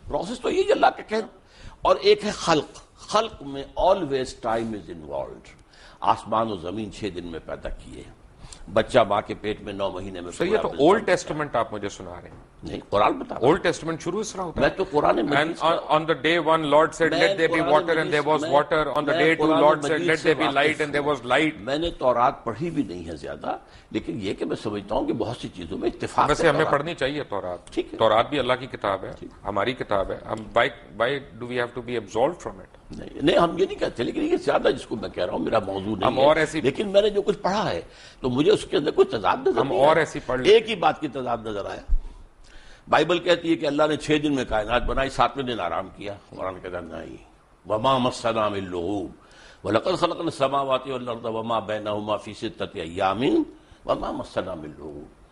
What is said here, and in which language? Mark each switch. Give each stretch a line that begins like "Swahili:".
Urdu: Process تو یہ اللہ کا کہنا. اور ایک ہے خلق، خلق میں
English: Always time is involved.
Urdu: آسمان و زمین 6 دن میں پیدا کیے، بچہ ماں کے پیٹ میں 9 مہینے میں. یہ تو اولڈ ٹیسٹمنٹ آپ مجھے سنا رہے ہیں. نہیں، قرآن بتا. اولڈ ٹیسٹمنٹ شروع اس طرح ہوتا ہے. میں تو قرآن مجید
English: on the day 1 Lord said let there be water and there was water. On the day 2 Lord said let there be light and there was light.
Urdu: میں نے تورات پڑھی بھی نہیں ہے زیادہ، لیکن یہ کہ میں سمجھتا ہوں کہ بہت سی چیزوں میں اتفاق. ویسے ہمیں پڑھنی چاہیے تورات. تورات بھی اللہ کی کتاب ہے، ہماری کتاب ہے.
English: ہم why do we have to be absolved from it؟
Urdu: نہیں، ہم یہ نہیں کہتے، لیکن یہ زیادہ جس کو میں کہہ رہا ہوں میرا موضوع نہیں ہے، لیکن میں نے جو کچھ پڑھا ہے تو مجھے اس کے اندر کوئی تضاد نظر نہیں. ہم اور ایسی پڑھ ایک ہی بات کی تضاد نظر آیا. بائبل کہتی ہے کہ اللہ نے 6 دن میں کائنات بنائی، 7ویں دن آرام کیا. قرآن کہتا ہے نہیں،
Arabic: وما مسنا من لغوب ولقد خلقنا السماوات والارض وما بینہما فی 6 ایام وما مسنا من لغوب.